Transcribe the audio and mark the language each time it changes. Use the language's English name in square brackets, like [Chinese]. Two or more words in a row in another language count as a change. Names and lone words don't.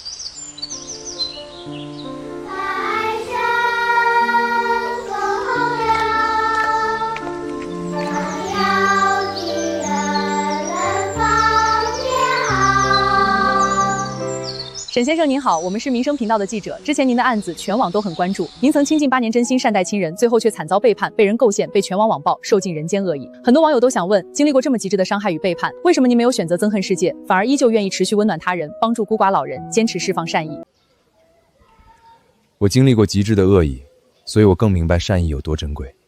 [Chinese] 沈先生您好，我們是民生頻道的記者，之前您的案子全網都很關注，您曾傾盡8年真心善待親人，最後卻慘遭背叛，被人構陷，被全網網暴，受盡人間惡意。很多網友都想問，經歷過這麼極致的傷害與背叛，為什麼您沒有選擇憎恨世界，反而依舊願意持續溫暖他人，幫助孤寡老人，堅持釋放善意？我經歷過極致的惡意，所以我更明白善意有多珍貴。